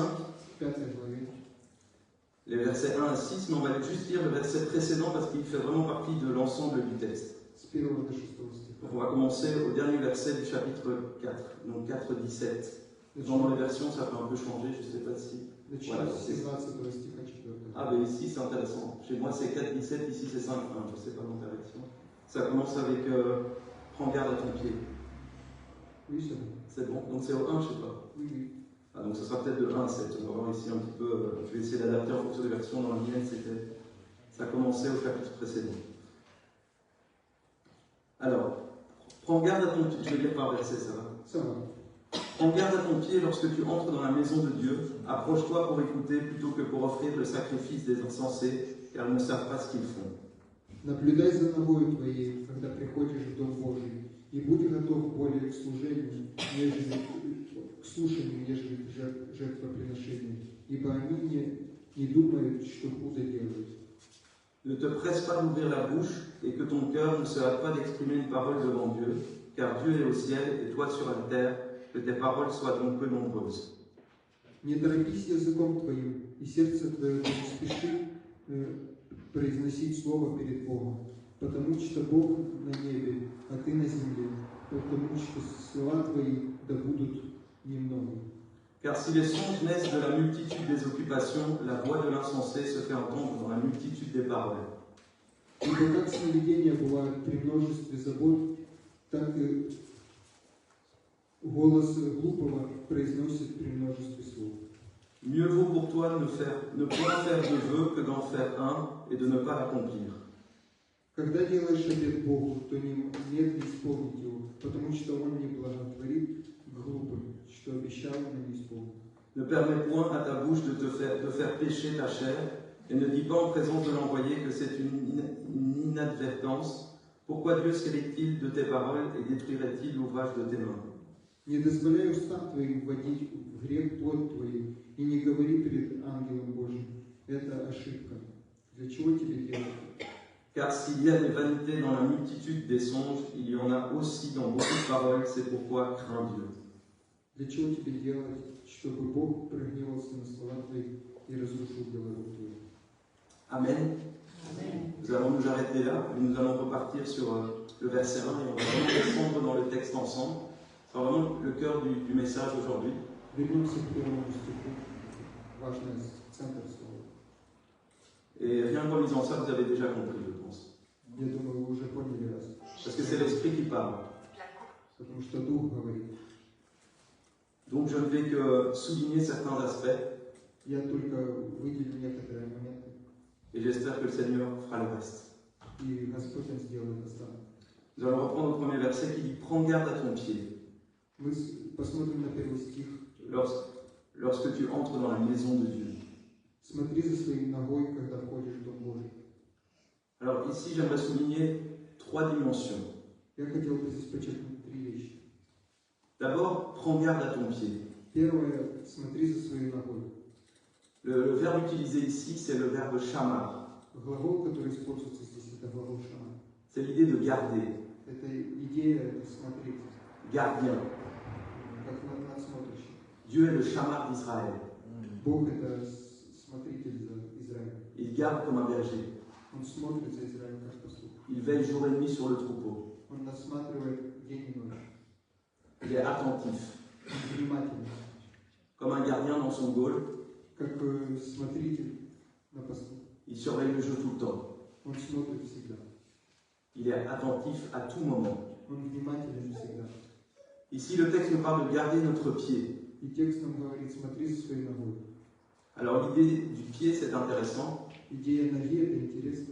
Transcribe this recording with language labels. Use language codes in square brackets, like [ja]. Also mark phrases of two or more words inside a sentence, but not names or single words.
[ru] 5 главе, [fr] les versets 1 à 6, mais on va aller juste lire le verset précédent parce qu'il fait vraiment partie de l'ensemble du texte. [ru] с 1 до 6 стиха. [fr] Donc on va commencer au dernier verset du chapitre 4, donc 4, 17. Dans les versions, ça peut un peu changer, je ne sais pas si... [ru] Начнем [fr] Voilà, [ru] с 17 стиха 4. [fr] Ah, ben ici c'est intéressant. Chez moi c'est 4, 17, ici c'est 5, 1. Je ne sais pas dans ta version. Ça commence avec prends garde à ton pied. Oui, c'est bon. C'est bon. Donc c'est au 1, je ne sais pas. Oui, oui. Ah, donc ça sera peut-être de 1 à 7. On va voir ici un petit peu. Je vais essayer d'adapter en fonction des versions. Dans la mienne, ça commençait au chapitre précédent. Alors, prends garde à ton pied. Je vais lire par verset, ça va. Ça va. Prends garde à ton pied lorsque tu entres dans la maison de Dieu. Approche-toi pour écouter plutôt que pour offrir le sacrifice des insensés, car ils ne savent pas ce qu'ils font. [ru] Наблюдай за ногою твоей, когда приходишь в Дом Божий, и будь готов более к служению, нежели к слушанию, нежели к жертвоприношению, ибо они не думают, что худо делают. [fr] Ne te presse pas d'ouvrir la bouche et que ton cœur ne se hâte pas d'exprimer une parole devant Dieu, car Dieu est au ciel et toi sur la terre, que tes paroles soient donc peu nombreuses. [ru] Не торопись языком твоим, и сердце твое не спеши произносить слово перед Богом, потому что Бог на небе, а ты на земле, потому что слова твои да будут немного. [fr] Car si les songes naissent de la multitude des occupations, la voix de l'insensé se fait entendre dans la multitude des paroles. [ru] Ибо как сновидения бывают при множестве забот, так и голос глупого произносит при множестве слов. [fr] Mieux vaut pour toi ne point faire de vœux que d'en faire un et de ne pas l'accomplir. [ru] Когда делаешь обет Богу, то нет не исполнить его, потому что Он не благотворит глупым, что обещал, но не исполнит. [fr] Ne permets point à ta bouche de faire pécher ta chair, et ne dis pas en présence de l'envoyé que c'est une inadvertance. Pourquoi Dieu serait-il de tes paroles et détruirait-il l'ouvrage de tes mains? [ru] Не дозволяй устам твоим вводить в грех плоть твою, и не говори перед ангелом Божьим. Это ошибка. Для чего тебе делать? [fr] Car s'il y a des vanités dans la multitude des songes, il y en a aussi dans beaucoup de paroles, c'est pourquoi crains Dieu. [ru] Для чего тебе делать, чтобы Бог прогневался на слова твои и разрушил голову твою? [fr] Amen. Amen. Nous allons nous arrêter là, mais nous allons repartir sur le verset 1 et on va vraiment descendre dans le texte ensemble. C'est vraiment le cœur du message aujourd'hui. [ru] Вернемся к первому стиху. Важный центр слова. [fr] Et rien qu'en lisant ça, vous avez déjà compris, je pense. [ru] Я думаю, вы уже поняли раз. [fr] Parce que c'est l'Esprit qui parle. [ru] Потому что Дух говорит. [fr] Donc je ne vais que souligner certains aspects [ru] Я только выделю некоторые моменты, [fr] et j'espère que le Seigneur fera le reste. [ru] и Господь Он сделает остаток. [fr] Nous allons reprendre le premier verset qui dit « Prends garde à ton pied [ru] Мы посмотрим на первый стих. [fr] lorsque tu entres dans la maison de Dieu. [ru] Смотри за своей ногой, когда входишь в Дом Божий. » [fr] Alors ici, j'aimerais souligner 3 dimensions. [ru] Я хотел бы здесь подчеркнуть 3 вещи. [fr] D'abord, prends garde à ton pied. [ru] Первое, смотри за своей ногой. [fr] Le verbe utilisé ici, c'est le verbe shamar. [ru] Глагол, который используется здесь, это глагол шама. [fr] C'est l'idée de garder, [ru] Это идея смотреть, [fr] gardien. [ru] как надсмотрщик. [fr] Dieu est le shamar d'Israël. [ru] Бог это смотритель за Израилем. [fr] Il garde comme un berger. [ru] Он смотрит за Израилем как пастух. [fr] Il veille jour et nuit sur le troupeau. [ru] Он осматривает день и ночь. [fr] Il est attentif, [ru] Он внимательный, [fr] comme un gardien dans son goal. [ru] как смотритель на посту. [fr] Il surveille le jeu tout le temps. [ru] Он смотрит всегда. [fr] Il est attentif à tout moment. [ru] Он внимателен всегда. [fr] Ici, le texte nous parle de garder notre pied. [ru] И текст нам говорит, смотри за своей ногой. [fr] Alors l'idée du pied, c'est intéressant. [ru] Идея ноги это интересно.